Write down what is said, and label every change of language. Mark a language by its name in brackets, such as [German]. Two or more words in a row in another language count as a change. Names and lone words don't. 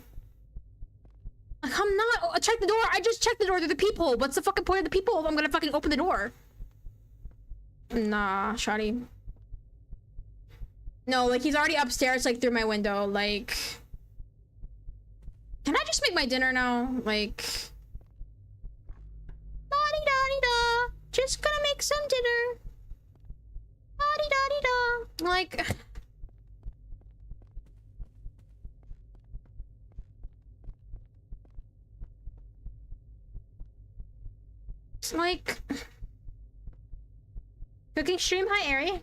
[English] Like, I'm not. Check the door. I just checked the door through the peephole. What's the fucking point of the peephole if I'm gonna fucking open the door? Nah, shoddy. No, like he's already upstairs, like through my window. Like, can I just make my dinner now? Like, la-di-da-di-da. Just gonna make some dinner. La-di-da-di-da. Like. Like, cooking stream. Hi, Aery.